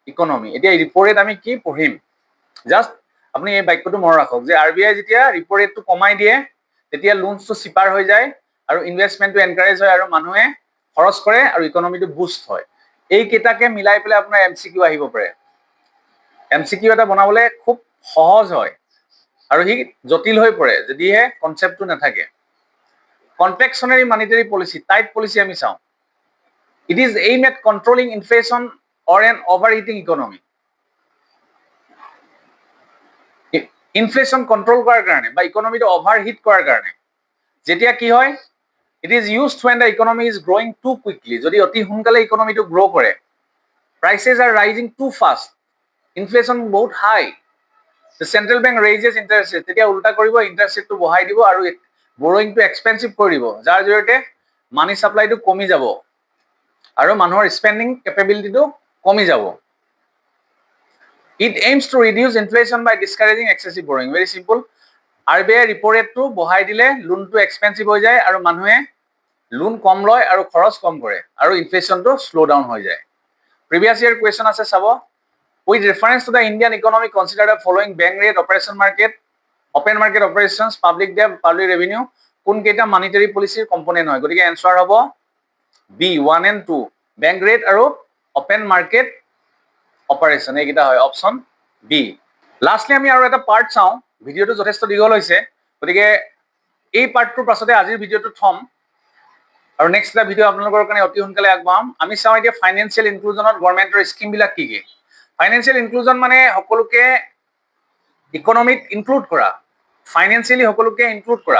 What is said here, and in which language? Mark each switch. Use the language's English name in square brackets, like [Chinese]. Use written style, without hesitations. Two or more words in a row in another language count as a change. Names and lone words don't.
[Assamese] এতিয়া [English] repo rate [Assamese] আমি কি পঢ়িম, জাষ্ট আপুনি এই বাক্যটো মনত ৰাখক যে RBI যেতিয়া [English] repo rate [Assamese] কমাই দিয়ে তেতিয়া [English] loans cheaper [Assamese] হৈ যায় আৰু [English] investment encourage [Assamese] হয় আৰু মানুহে খৰচ কৰে আৰু [English] economy boost [Assamese] হয়। এই কেইটাকে মিলাই পেলাই আপোনাৰ MCQ আহিব পাৰে। MCQ এটা বনাবলৈ খুব সহজ হয় আৰু সি জটিল হৈ পৰে যদিহে কনসেপ্টটো নাথাকে। [English] confectionary monetary policy, tight policy [Assamese] আমি চাওঁ। [English] It is aimed at controlling inflation or an overheating economy. inflation control [Assamese] করার কারণে বা [English] economy overheat [Assamese] করার কারণে যেতিয়া কি হয়, [English] it is used when the economy is growing too quickly. [Assamese] যদি অতি সোনকালে [English] economy grow [Assamese] করে, [English] prices are rising too fast, inflation বহুত হাই, the central bank raises interest rate, [Assamese] তেতিয়া উল্টা কৰিব, [English] interest rate [Assamese] বঢ়াই দিব আৰু [English] borrowing expensive [Assamese] কৰি দিব, যাৰ জৰিয়তে [English] money supply [Assamese] কমি যাব আৰু মানুহৰ [English] spending capability [Assamese] কমি যাব। [English] It aims to reduce inflation by discouraging excessive borrowing. Very simple. [Assamese] RBI [English] repo rate [Assamese] বঢ়াই দিলে [English] loan expensive [Assamese] হৈ যায় আৰু মানুহে লোন কম লয় আৰু খৰচ কম কৰে আৰু [English] inflation slow down [Assamese] হৈ যায়। [English] previous year question [Assamese] আছে চাব। [English] With reference to the Indian economy, consider the following: bank rate, operation market, open market operations, public debt, public revenue. [Assamese] কোন কেইটা [English] monetary policy component [Assamese] হয়? গতিকে এনসাৰ হ'ব B 1 and 2, [English] bank rate [Assamese] আৰু [English] open market operation, [Assamese] এইকেইটা হয় [English] option B. [Assamese] লাষ্টলি আমি আৰু এটা পাৰ্ট চাওঁ, ভিডিঅ'টো যথেষ্ট দীঘল হৈছে গতিকে এই পাৰ্টটোৰ পাছতে আজিৰ ভিডিঅ'টো থম আৰু নেক্সট এটা ভিডিঅ' আপোনালোকৰ কাৰণে অতি সোনকালে আগবঢ়াম। আমি চাওঁ এতিয়া [English] financial inclusion government scheme [Assamese] কি কি। [English] financial inclusion [Assamese] মানে সকলোকে [English] economy include [Assamese] কৰা, ফাইনেন্সিয়েলি সকলোকে ইনক্লুড কৰা।